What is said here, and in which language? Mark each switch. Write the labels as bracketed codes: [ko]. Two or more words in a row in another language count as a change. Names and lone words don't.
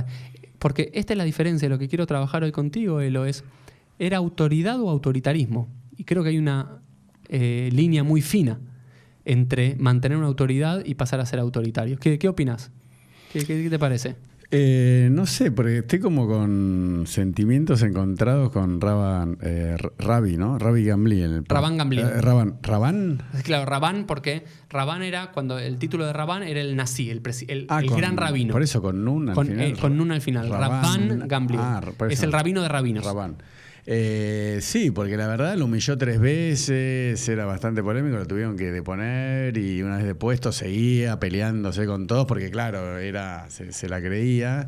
[es] Porque esta es la diferencia. Lo que quiero trabajar hoy contigo, Elo, es ¿era autoridad o autoritarismo? Y creo que hay una línea muy fina entre mantener una autoridad y pasar a ser autoritario. ¿Qué opinas? ¿Qué te parece? No sé, porque estoy como con sentimientos encontrados con Rabbi, ¿no? Rabbi Gamliel. Rabban Gamliel. ¿Rabán? Claro, Rabán, porque Rabán era, cuando el título de Rabán era el Nasi, el gran rabino. Por eso, con Nun al final. Con Nun al final. Rabban Gamliel. Es el rabino de rabinos. Rabán. Sí, porque la verdad lo humilló 3 veces, era bastante polémico, lo tuvieron que deponer y una vez depuesto seguía peleándose con todos porque claro, se la creía.